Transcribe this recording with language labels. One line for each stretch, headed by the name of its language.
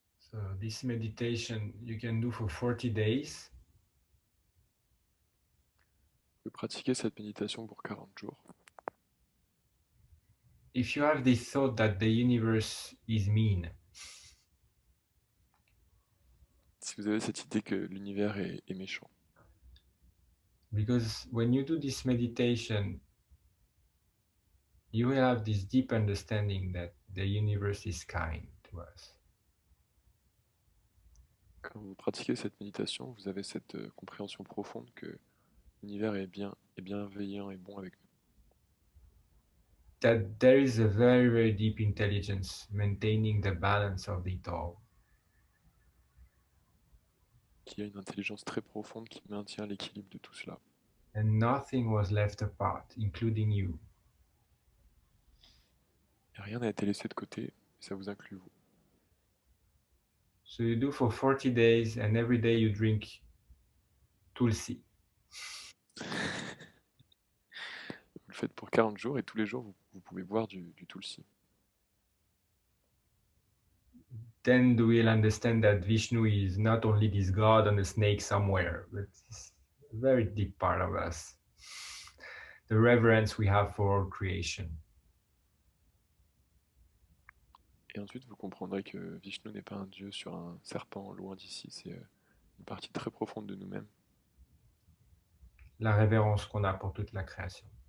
English: So this meditation you can do for 40 days.
French: Vous pouvez pratiquer cette méditation pour 40 jours.
English: If you have this thought that the universe is mean,
French: Si vous avez cette idée que l'univers est méchant,
English: because when you do this meditation, you will have this deep understanding that the universe is kind to us.
French: quand vous pratiquez cette méditation, vous avez cette compréhension profonde que l'univers est bienveillant et bon avec nous.
English: That there is a very, very deep intelligence maintaining the balance of it all.
French: Qu'il y a une intelligence très profonde qui maintient l'équilibre de tout cela.
English: And nothing was left apart, including you.
French: Et rien n'a été laissé de côté, et ça vous inclut vous.
English: So you do for 40 days and every day you drink tulsi.
French: Vous le faites pour 40 jours et tous les jours vous pouvez boire du tulsi.
English: Then we will understand that Vishnu is not only this god on a snake somewhere, but it's a very deep part of us. The reverence we have for creation.
French: Et ensuite, vous comprendrez que Vishnu n'est pas un dieu sur un serpent loin d'ici, c'est une partie très profonde de nous-mêmes. La révérence qu'on a pour toute la création.